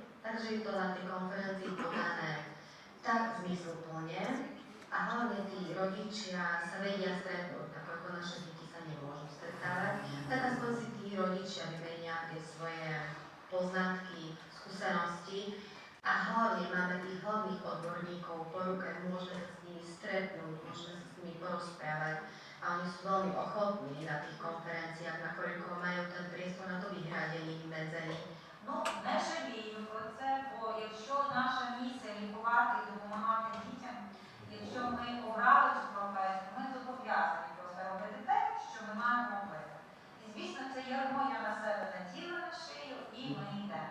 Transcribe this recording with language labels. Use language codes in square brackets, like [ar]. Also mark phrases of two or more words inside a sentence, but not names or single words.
[sk] Takže je to na tej konferencii podané tak zmysluplne a hlavne tí rodičia sa vedia stretnúť, tak ako naše deti sa nemôžu stretávať, tak aspoň si tí rodičia vymenia tie svoje poznatky, skúsenosti a hlavne máme tých hlavných odborníkov po ruke, môžeme sa s nimi stretnúť, môžeme sa s nimi porozprávať a oni sú veľmi ochotní na tých konferenciách, nakoľko majú ten priestor na to vyhradený, vymedzený. [uk] Ну, не жалію про це, бо якщо наша місія лікувати і допомагати дітям, якщо ми обрали цю професію, ми зобов'язані просто робити те, що ми маємо робити. І, звісно, це ярмо я на себе наділа на шию, і ми йдемо.